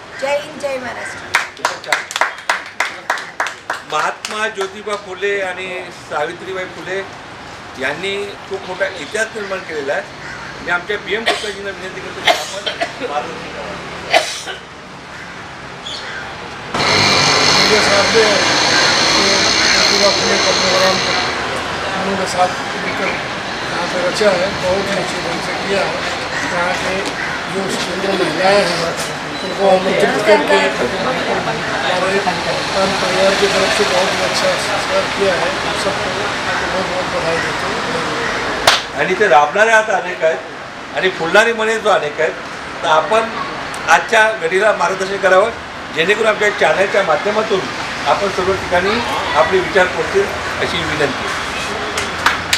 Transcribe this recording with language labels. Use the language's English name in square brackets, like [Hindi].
[Marathi] जय हिंद, जय महाराष्ट्र. महात्मा ज्योतिबा फुले आणि सावित्रीबाई फुले यांनी खूप मोठा इतिहास निर्माण केलेला आहे. मी आमच्या PM गुप्ताजींना विनंती करतो की आपण मार्गदर्शन करावं. [Hindi] मेरे सामने ज्योतिबा फुले का प्रोग्राम उन्होंने साथ मिलकर यहाँ पे रचा है. बहुत ही अच्छे ढंग से किया है. यहाँ के जो स्टूडेंट महिलाएँ हैं उनको आमंत्रित करके हमारे कान परिवार की तरफ से बहुत ही अच्छा सत्कार किया है. हम सबको बहुत बहुत बधाई देते हैं. [Marathi] आणि ते राबणारे आता अनेक आहेत आणि फुलणारी मने जो अनेक आहेत. तर आपण आजच्या घडीला मार्गदर्शन करावं जेणेकरून आपल्या चॅनलच्या माध्यमातून आपण सर्व ठिकाणी आपले विचार पोहोचतील अशी विनंती.